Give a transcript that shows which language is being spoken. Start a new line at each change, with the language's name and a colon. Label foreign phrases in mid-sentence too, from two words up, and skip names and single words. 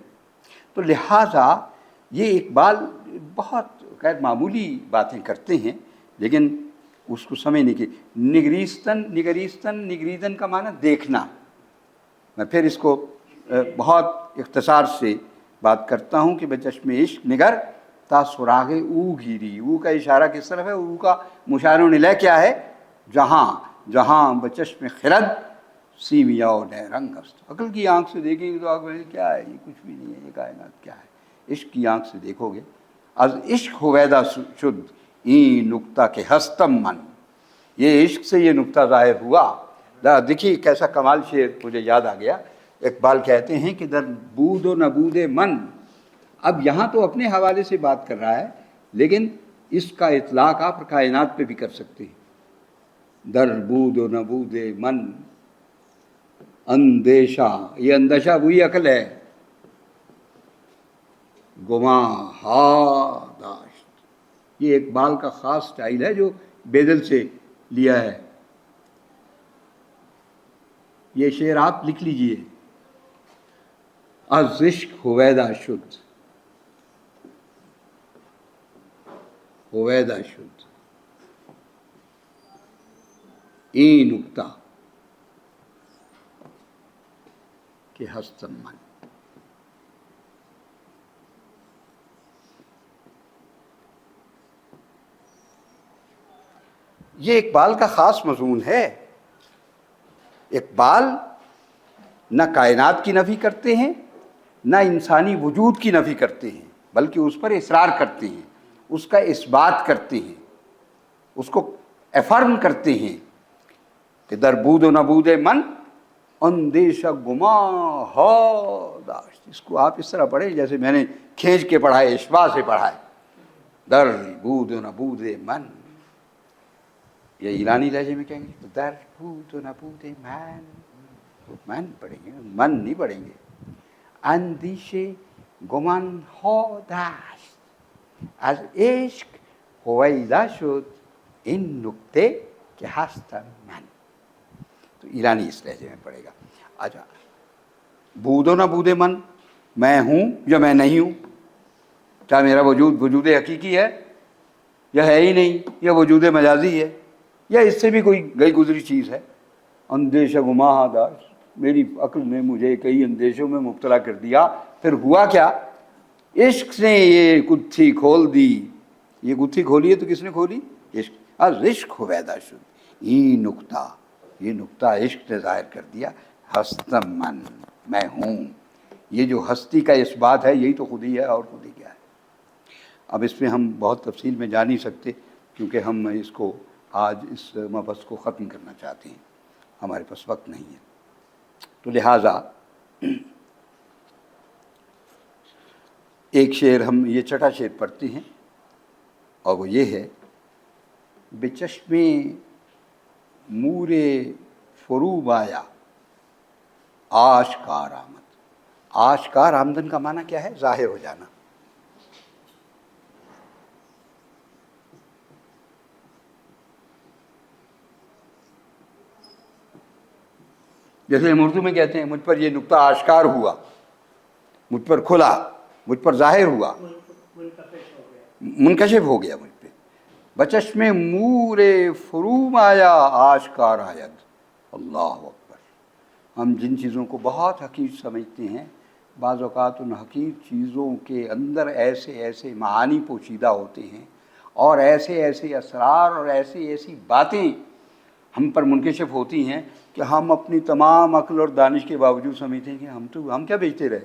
Urdu: تو لہٰذا یہ اقبال بہت غیر معمولی باتیں کرتے ہیں، لیکن اس کو سمجھنے کی نگریدن کا معنی دیکھنا. میں پھر اس کو بہت اختصار سے بات کرتا ہوں کہ
Persian: بچشم عشق نگر تا سراغ او گیری.
Urdu: او کا اشارہ کس طرف ہے؟ او کا مشار الیہ کیا ہے؟
Persian: جہاں، جہاں بچشم خرد سیمیا و نہ رنگ است.
Urdu: عقل کی آنکھ سے دیکھیں گے تو آپ کہیں کیا ہے، یہ کچھ بھی نہیں ہے، یہ کائنات کیا ہے. عشق کی آنکھ سے دیکھو گے،
Persian: از عشق ہویدا شد این نکتہ کے ہستم من.
Urdu: یہ عشق سے یہ نکتہ ظاہر ہوا. دیکھیے کیسا کمال شعر مجھے یاد آ گیا. اقبال کہتے ہیں کہ
Persian: در بود و نبود من،
Urdu: اب یہاں تو اپنے حوالے سے بات کر رہا ہے لیکن اس کا اطلاق آپ کائنات پہ بھی کر سکتے ہیں.
Persian: در بود و نبود من اندیشہ،
Urdu: یہ اندیشہ وہی عقل ہے،
Persian: گماں ہا داشت.
Urdu: یہ اقبال کا خاص سٹائل ہے جو بیدل سے لیا ہے. یہ شعر آپ لکھ لیجئے.
Persian: از عشق ہویدا شد، ہویدا شد این نکتہ کہ ہستم من.
Urdu: یہ اقبال کا خاص مضمون ہے. اقبال نہ کائنات کی نفی کرتے ہیں، نہ انسانی وجود کی نفی کرتے ہیں، بلکہ اس پر اصرار کرتے ہیں، اس کا اثبات کرتے ہیں، اس کو افرم کرتے ہیں کہ
Persian: در بود و نبود من اندیشہ گماں ہا داشت.
Urdu: اس کو آپ اس طرح پڑھیں جیسے میں نے کھینچ کے پڑھا ہے، اشباع سے پڑھا ہے.
Persian: در بود و نبود من،
Urdu: یہ ایرانی لہجے میں کہیں گے
Persian: در بود و نبود من،
Urdu: من پڑھیں گے، من نہیں پڑھیں گے.
Persian: اندیشے گمان ہا داشت، از عشق ہویدا شد این نکتے کہ ہستم من.
Urdu: تو ایرانی اس لہجے میں پڑھے گا. اچھا،
Persian: بود و نبود من،
Urdu: میں ہوں یا میں نہیں ہوں، کیا میرا وجود حقیقی ہے یا ہے ہی نہیں، یا وجود مجازی ہے، یا اس سے بھی کوئی گئی گزری چیز ہے.
Persian: اندیشہ گماں داشت،
Urdu: میری عقل نے مجھے کئی اندیشوں میں مبتلا کر دیا. پھر ہوا کیا؟ عشق نے یہ گتھی کھول دی. یہ گتھی کھولی ہے تو کس نے کھولی؟ عشق.
Persian: از عشق ہویدا شد این نکتہ،
Urdu: یہ نکتہ عشق نے ظاہر کر دیا.
Persian: ہستم من،
Urdu: میں ہوں. یہ جو ہستی کا اس بات ہے یہی تو خودی ہے، اور خودی کیا ہے. اب اس میں ہم بہت تفصیل میں جا نہیں سکتے کیونکہ ہم اس کو آج اس مبحث کو ختم کرنا چاہتے ہیں، ہمارے پاس وقت نہیں ہے. تو لہٰذا ایک شعر ہم یہ چھٹا شعر پڑھتے ہیں اور وہ یہ ہے:
Persian: بچشم مور فروب آیا آشکار آمد. آشکار آمدن
Urdu: کا معنی کیا ہے؟ ظاہر ہو جانا. جیسے ہم اردو میں کہتے ہیں مجھ پر یہ نکتہ آشکار ہوا، مجھ پر کھلا، مجھ پر ظاہر ہوا، منکشف ہو گیا مجھ پہ.
Persian: بچشم مور فروم آیا آشکار آید.
Arabic: اللہ اکبر.
Urdu: ہم جن چیزوں کو بہت حقیر سمجھتے ہیں، بعض اوقات ان حقیر چیزوں کے اندر ایسے ایسے معانی پوشیدہ ہوتے ہیں اور ایسے ایسے اسرار اور ایسی ایسی باتیں ہم پر منکشف ہوتی ہیں کہ ہم اپنی تمام عقل اور دانش کے باوجود سمجھتے ہیں کہ ہم کیا بیچتے رہے.